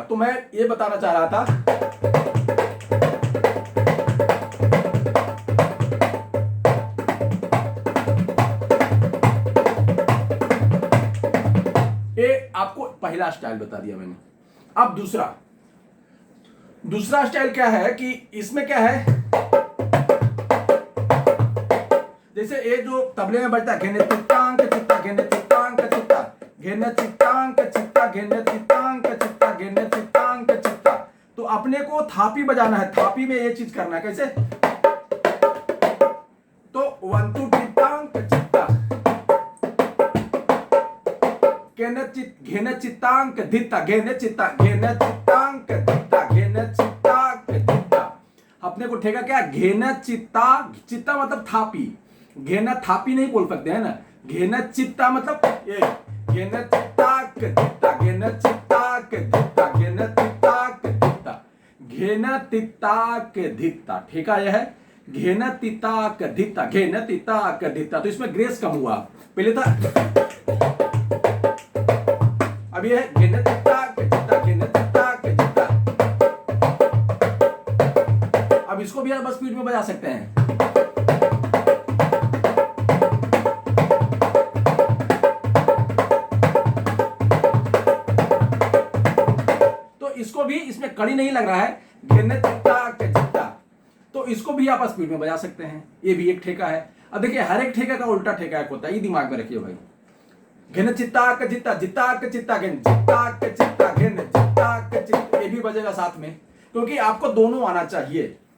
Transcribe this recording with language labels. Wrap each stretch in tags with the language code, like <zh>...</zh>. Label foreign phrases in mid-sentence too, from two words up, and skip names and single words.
<hi>तो मैं ये बताना चाह रहा था, ये आपको पहला स्टाइल बता दिया मैंने। अब दूसरा स्टाइल क्या है कि इसमें क्या है, जैसे ये जो तबले में बजता है घेने चित्तांक चित्ता घेने चित्तांक चित्ता घेने चित्तांक चित्ता घेने चित्तांक चित्ता घेने चित्तांक चित्ता। तो अपने को थापी बजाना है, थापी में ये चीज करना है। कैसे, तो 1 2 चित्तांक चित्ता घेने चित्तांक धित्ता घेने चित्ता घेने चित्तांक धित्ता घेने चित्तांक धित्ता। अपने को ठेका क्या, घेना चित्ता, चित्ता मतलब थापी, घेना थापी नहीं बोल सकते हैं ना। घेना चित्ता मतलब ये घेना चित्ताक धित्ता घेना चित्ताक धित्ता घेना चित्ताक धित्ता घेना तित्ताक धित्ता। ठेका यह है घेना तित्ताक धित्ता घेना तित्ताक धित्ता। तो इसमें ग्रेस कम हुआ, पहले था अब यह है घेना तित्ताक धित्ता घेना तित्ताक धित्ता। अब इसको भी आप स्पीड में बजा सकते हैं। इसको भी, इसमें कड़ी नहीं लग रहा है, घेने चित्ता के चित्ता। तो इसको भी आप स्पीड में बजा सकते हैं, ये भी एक ठेका है। अब देखिए हर एक ठेका का उल्टा ठेका एक होता है, ये दिमाग में रखिए भाई। घेने चित्ता के चित्ता जित्ता के चित्ता घेने चित्ता के चित्ता घेने चित्ता के चित्ता, ये भी बजेगा साथ में, क्योंकि आपको दोनों आना चाहिए।</hi>